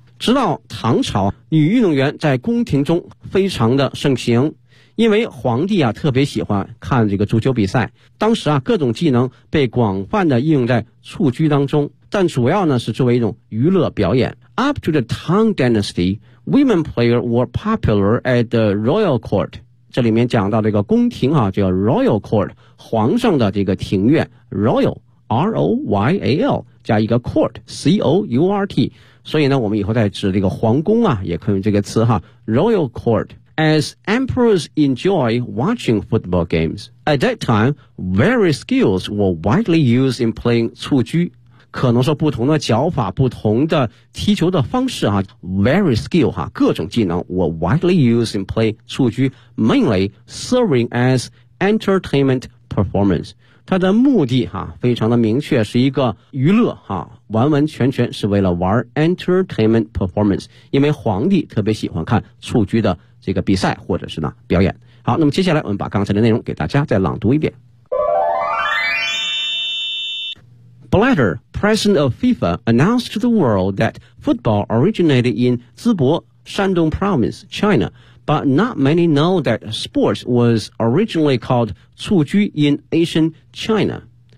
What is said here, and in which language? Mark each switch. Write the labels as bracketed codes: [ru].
[zh] 直到唐朝，女运动员在宫廷中非常的盛行，因为皇帝啊特别喜欢看这个足球比赛，当时啊各种技能被广泛的应用在蹴鞠当中，但主要呢是作为一种娱乐表演。 [en] Up to the Tang Dynasty, women players were popular at the royal court. [zh] 这里面讲到这个宫廷啊叫 royal court， 皇上的这个庭院 royal R-O-Y-A-L 加一个 court C-O-U-R-T， 所以呢我们以后再指这个皇宫啊也可以用这个词哈 royal court。 [en] As emperors enjoy watching football games. At that time, various skills were widely used in playing 蹴鞠。 [zh] 可能说不同的脚法，不同的踢球的方式啊， [en] various skill 啊， [zh] 各种技能 [en] were widely used in playing 蹴鞠， mainly serving as entertainment performance. [zh] 它的目的啊，非常的明确，是一个娱乐啊，完完全全是为了玩 entertainment performance， 因为皇帝特别喜欢看蹴鞠的这个比赛或者是呢表演。好，那么接下来我们把刚才的内容给大家再朗读一遍。 [en] Blatter, president of FIFA, announced to the world that football originated in Zibo, Shandong province, China, but not many know that sports was originally called 蹴鞠 in ancient China.